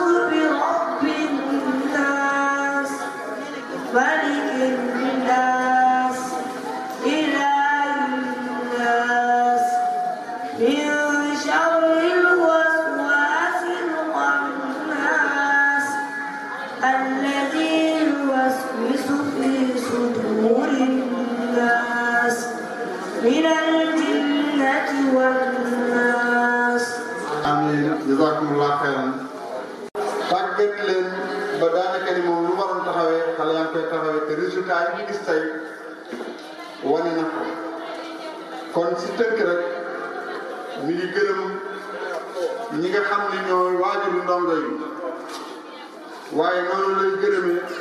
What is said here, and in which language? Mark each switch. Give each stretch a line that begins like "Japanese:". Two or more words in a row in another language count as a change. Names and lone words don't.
Arabic: برب الناس ملك الناس إله الناس من شر الوسواس الخناس الذي يوسوس في صدور الناس من الجنة والناس آمين جزاكم الله خيرا
Wolof: tàggat leen ba daanaka ni moom lu waroon taxawee xale yaa ngi koy taxawee te résultat yi ñu gis tey wane na ko kon si tënk rek mi ngi gërëm ñi nga xam ne ñooy waajuru ndongo yi waaye noonu lay gërëmee